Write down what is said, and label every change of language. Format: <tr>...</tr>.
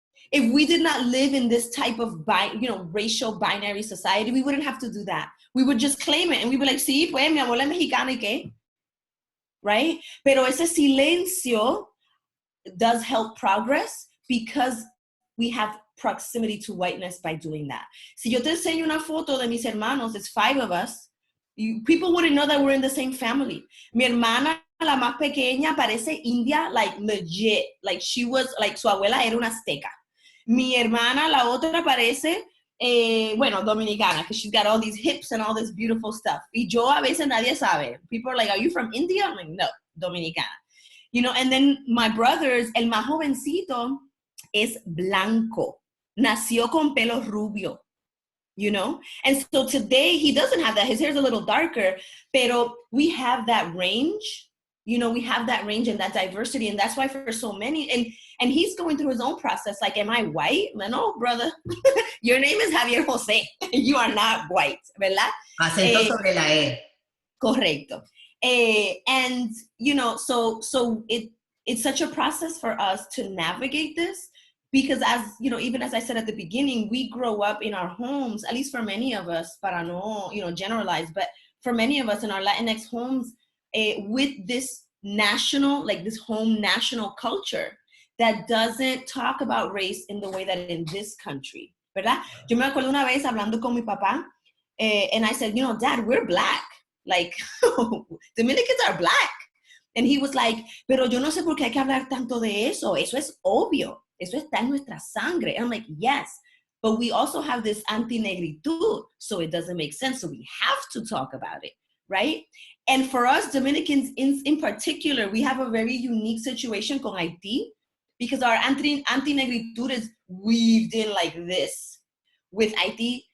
<en>If we did not live in this type of racial binary society, we wouldn't have to do that. We would just claim it and we would be like,</en> <es>sí, pues mi abuela es mexicana y qué.</es> <en>right?</en> <es>Pero ese silencio</es> <en>does help progress because we have proximity to whiteness by doing that.</en> <es>Si yo te enseño una foto de mis hermanos,</es> <en>it's 5 of us, people wouldn't know that we're in the same family.</en> <es>Mi hermana, la más pequeña, parece india,</es> <en>like legit. Like she was, like</en> <es>su abuela era una azteca. Mi hermana, la otra, parece, bueno, dominicana,</es> <en>because she's got all these hips and all this beautiful stuff.</en> <es>Y yo a veces nadie sabe.</es> <en>People are like, are you from India? I'm like, no, dominicana. You know, and then my brothers,</en> <es>el más jovencito es blanco. Nació con pelo rubio, you know?</es> <en>And so today he doesn't have that. His hair's a little darker, pero we have that range. You know, we have that range and that diversity. And that's why for so many, and he's going through his own process. Like, am I white? No, brother. Your name is Javier Jose. You are not white, ¿verdad?</en> <es>Acento sobre la E. Correcto.</es> <en>And, you know, so it's such a process for us to navigate this because as, you know, even as I said at the beginning, we grow up in our homes, at least for many of us, para no, you know, generalize, but for many of us in our Latinx homes, with this national, like this home national culture that doesn't talk about race in the way that in this country, ¿verdad?</en> <es>Yo me acuerdo una vez hablando con mi papá,</es> <en>and I said, you know, Dad, we're Black. Like, Dominicans are Black. And he was like,</en> <es>pero yo no sé por qué hay que hablar tanto de eso. Eso es obvio. Eso está en nuestra sangre.</es> <en>And I'm like, yes, but we also have this anti-negritud, so it doesn't make sense. So we have to talk about it, right? And for us Dominicans in particular, we have a very unique situation con Haiti because our anti-negritud is weaved in like this with Haiti.</en>